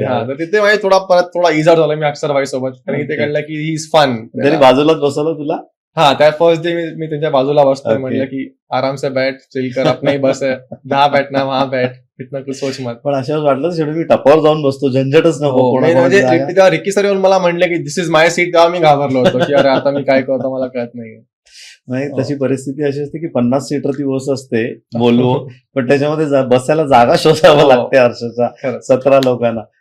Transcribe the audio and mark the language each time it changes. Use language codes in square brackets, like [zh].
[mr] तर तिथे माझी थोडा इजा झाला मी अक्षर भाई सोबत, कारण की ते कळलं की [en] He is fun. [mr] तरी बाजूलाच बसवलं तुला? हा, त्या फर्स्ट डे मी त्यांच्या बाजूला बसतोय. [hi] म्हणलं की आराम से बैठ, चिल कर, अपना ही बस है, जहाँ बैठना वहां बैठ, इतना कुछ सोच मत. [mr] पण अशा वाटलं शेवटी मी टपावर जाऊन बसतो, झंझटच नको. म्हणजे तेव्हा रिकी सर येऊन मला म्हणले की [en] this is my seat, [mr] तेव्हा मी घाबरलो होतो की अरे आता मी काय करतो मला कळत नाही. नाही, तशी परिस्थिती अशी असते की 50 सीटर ती बस असते बोलवो, पण त्याच्यामध्ये बसायला जागा शोधावं लागते अर्षाच्या 17 लोकांना.